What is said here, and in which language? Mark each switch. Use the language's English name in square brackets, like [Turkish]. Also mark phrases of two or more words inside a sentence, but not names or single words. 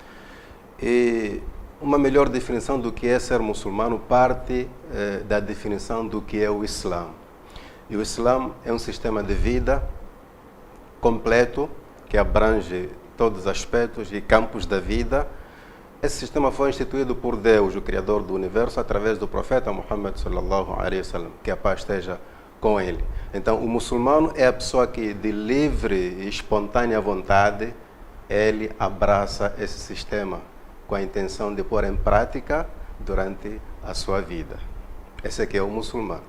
[Portuguese] E uma melhor definição do que é ser muçulmano parte da definição do que é o Islã. E o Islã é um sistema de vida completo que abrange todos os aspectos e campos da vida. Esse sistema foi instituído por Deus, o Criador do Universo, através do profeta Muhammad [Arabic] صلى الله عليه وسلم, [Portuguese] que a paz esteja com ele. Então, o muçulmano é a pessoa que, de livre e espontânea vontade, ele abraça esse sistema com a intenção de pôr em prática durante a sua vida. Esse aqui é o muçulmano.